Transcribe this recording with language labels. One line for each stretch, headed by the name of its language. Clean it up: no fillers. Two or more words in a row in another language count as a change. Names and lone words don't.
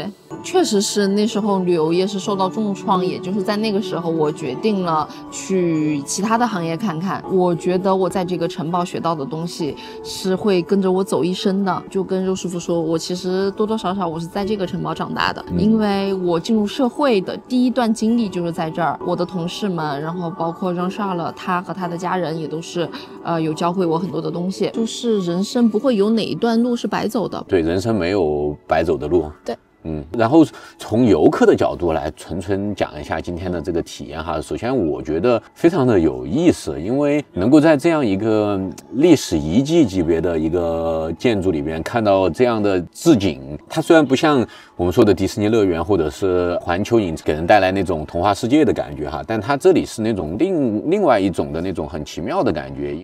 Chinese: 對，確實是那時候旅遊業是受到重創，也就是在那個時候，我決定了去其他的行業看看。我覺得我在這個城堡學到的東西是會跟着我走一生的。就跟肉師傅說，我其實多多少少我是在這個城堡長大的，因為我進入社會的第一段經歷就是在這兒。我的同事們，然後包括讓沙了，他和他的家人也都是，有教會我很多的東西。就是人生不會有哪一段路是白走的，對，人生沒有白走的路。對。然後從遊客的角度來純講一下今天的這個體驗哈。首先我覺得非常的有意思，因為能夠在這樣一個歷史遺跡級別的一個建築裡邊看到這樣的置景，它雖然不像我們說的迪士尼樂園或者是環球影城給人帶來那種童話世界的感覺哈，但它這裡是那種另外一種的那種很奇妙的感覺。